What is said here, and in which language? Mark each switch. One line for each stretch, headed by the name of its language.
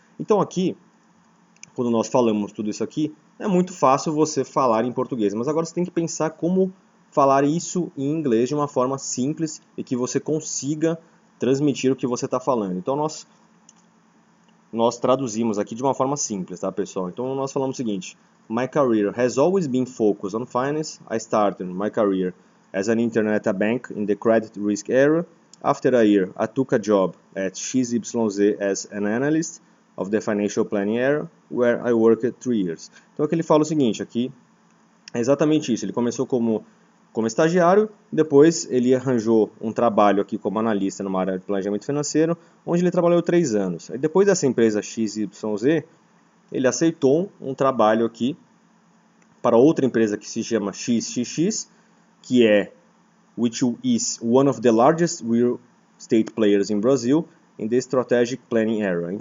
Portuguese: Então aqui, quando nós falamos tudo isso aqui, é muito fácil você falar em português, mas agora você tem que pensar como falar isso em inglês de uma forma simples e que você consiga transmitir o que você está falando. Então nós nós traduzimos aqui de uma forma simples, tá, pessoal? Então nós falamos o seguinte:
English: My career has always been focused on finance. I started my career as an intern at a bank in the credit risk area. After a year, I took a job at XYZ as an analyst of the financial planning area, where I worked 3 years.
Portuguese: Então aqui ele fala o seguinte, aqui é exatamente isso. Ele começou como estagiário, depois ele arranjou um trabalho aqui como analista numa área de planejamento financeiro, onde ele trabalhou 3 anos. E depois dessa empresa XYZ, ele aceitou um trabalho aqui para outra empresa que se chama XXX, que é
English: which is one of the largest real estate players in Brazil in the strategic planning area.